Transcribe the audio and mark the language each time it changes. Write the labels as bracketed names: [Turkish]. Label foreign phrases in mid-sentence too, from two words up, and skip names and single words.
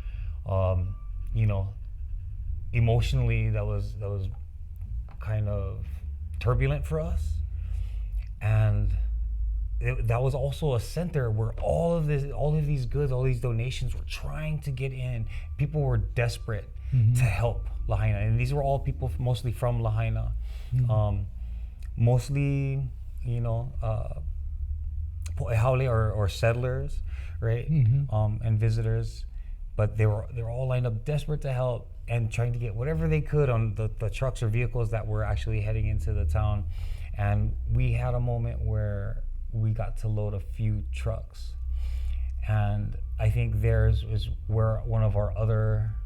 [English] Emotionally, that was kind of turbulent for us, and that was also a center where all of these goods, all these donations were trying to get in. People were desperate to help Lahaina, and these were all people mostly from Lahaina, mostly poʻehaole or settlers, right, and visitors, but they were all lined up desperate to help and trying to get whatever they could on the trucks or vehicles that were actually heading into the town. And we had a moment where we got to load a few trucks, and I think theirs was where one of our other